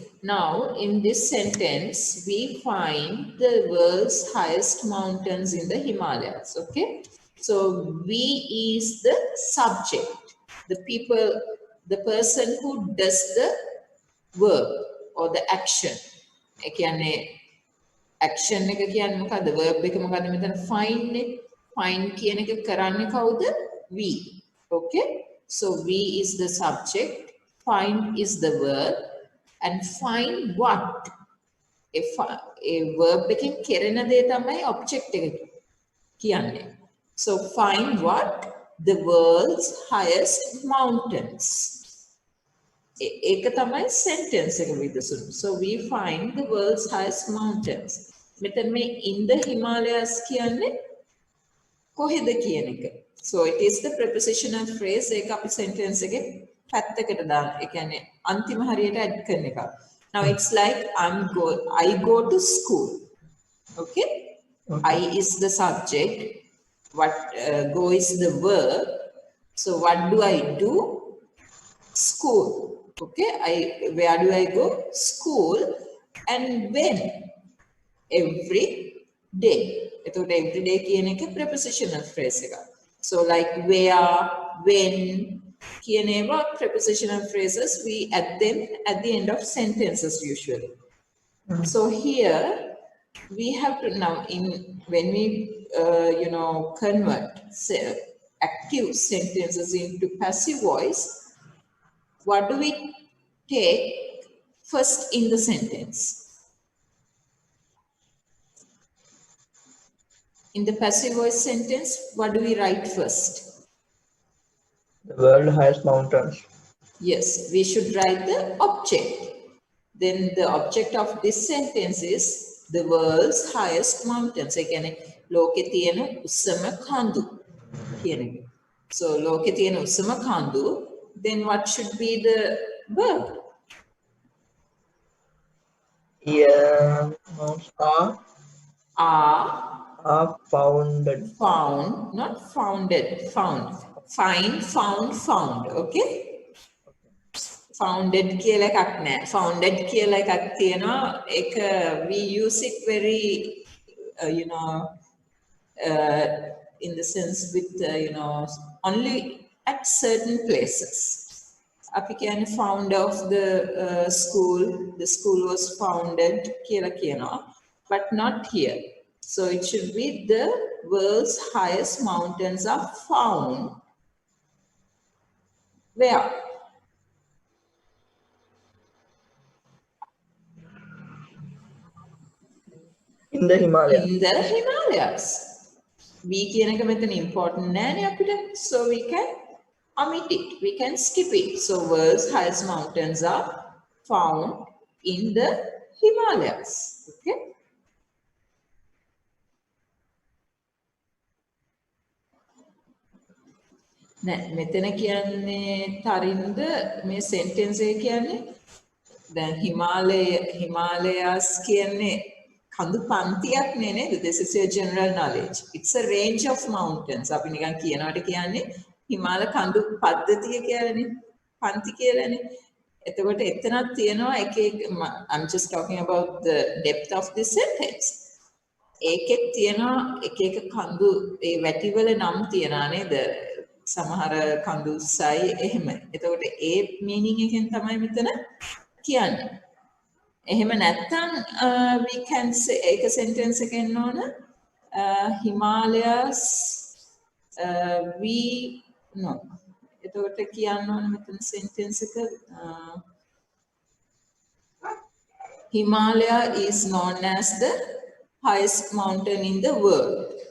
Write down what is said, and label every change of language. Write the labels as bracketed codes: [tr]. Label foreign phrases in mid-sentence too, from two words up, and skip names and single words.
[en] Now, in this sentence, we find the world's highest mountains in the Himalayas. Okay. So, we is the subject. The person who does the verb or the action. [si] Action එක කියන්නේ මොකද්ද? verb එක මොකද්ද මෙතන find නේ. Find කියන එක කරන්නේ කවුද? [en] we. Okay? So we is the subject, find is the verb, and find what? A verb [si] එකෙන් කෙරෙන දේ තමයි object එක කියන්නේ. [en] So find what? The world's highest mountains. [si] ඒක තමයි sentence එක විදසුණු. [en] So we find the world's highest mountains. [si] මෙතන මේ [en] in the Himalayas [si] කියන්නේ කොහෙද කියන එක. [en] So it is the prepositional phrase [si] ඒක අපි sentence එකේ පැත්තකට දාන්න. ඒ කියන්නේ අන්තිම හරියට add කරන එක. [en] Now it's like I go to school. Okay? I is the subject. Go is the verb. So what do I do? School. Okay, where do I go? School. And when? Every day. [si] එතකොට [en] every day [si] කියන එක [en] prepositional phrase [si] එක. [en] So like where, when [si] කියන ඒවා [en] prepositional phrases, we add them at the end of sentences usually. So here we have to now when we convert active sentences into passive voice, what do we take first in the sentence? In the passive voice sentence, what do we write first? The world highest mountains. Yes, we should write the object. Then the object of this sentence is the world's highest mountains. Again, [si] ලෝකේ තියෙන උසම කඳු කියන එක. So ලෝකේ තියෙන උසම කඳු. [en] Then what should be the verb? Yeah, mounts are founded. Found, not founded, found. Find, found. Okay? Founded [si] කියලා එකක් නෑ. Founded කියලා එකක් තියෙනවා. [en] ඒක we use it very in the sense with only at certain places. [si] අපි කියන්නේ [en] founder of the school was founded [si] කියලා කියනවා. [en] But not here. So it should be the world's highest mountains are found. Where? In the Himalayas. In the Himalayas. We [si] කියන එක මෙතන [en] important [si] නෑනේ අපිට. [en] So we can omit it. We can skip it. So world's highest mountains are found in the Himalayas. [si] Okay? මෙතන කියන්නේ තරින්ද මේ sentence එක කියන්නේ දැන් Himalayas කියන්නේ කඳු පන්තියක් නේ නේද? [en] This is your general knowledge. It's a range of mountains. [si] අපි නිකන් කියනවට කියන්නේ හිමාල කඳු පද්ධතිය කියලානේ. පන්ති කියලානේ. එතකොට එතනක් තියෙනවා [en] I'm just talking about the depth of this sentence. [si] ඒකෙත් තියෙනවා එක කඳු ඒ වැටිවල නම් තියනා නේද? සමහර කඳු සයි එහෙම. එතකොට ඒ meaning එකෙන් තමයි මෙතන කියන්නේ. [en] එහෙම නැත්නම් we can say [si] ඒක sentence එකෙන් ඕන [en] Himalayas [si] එතකොට කියන්න ඕන මෙතන sentence එක [en] Himalaya is known as the highest mountain in the world.